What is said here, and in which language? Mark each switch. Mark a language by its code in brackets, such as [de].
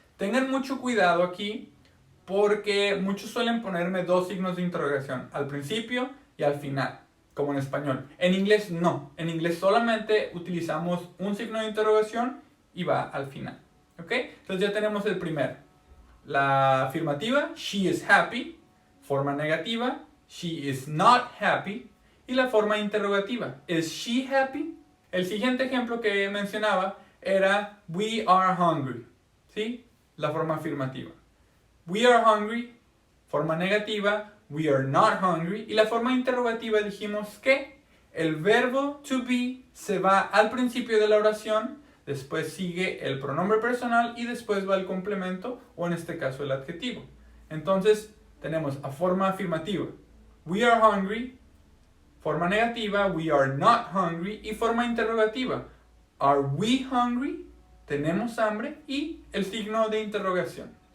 [es] Tengan mucho cuidado aquí porque muchos suelen ponerme dos signos de interrogación, al principio y al final, como en español. En inglés no, en inglés solamente utilizamos un signo de interrogación y va al final. ¿Ok? Entonces ya tenemos el primero. La afirmativa, [en] she is happy. [es] Forma negativa, [en] she is not happy. [es] Y la forma interrogativa, [en] is she happy? [es] El siguiente ejemplo que mencionaba era [en] we are hungry. [es] ¿Sí? La forma afirmativa. [en] We are hungry. [es] Forma negativa, [en] we are not hungry. [es] Y la forma interrogativa dijimos que el verbo to be se va al principio de la oración. después sigue el pronombre personal y después va el complemento o en este caso el adjetivo. Entonces tenemos a forma afirmativa, [en] we are hungry, [es] forma negativa, [en] we are not hungry, [es] y forma interrogativa, [en] are we hungry, [es] tenemos hambre, y el signo de interrogación.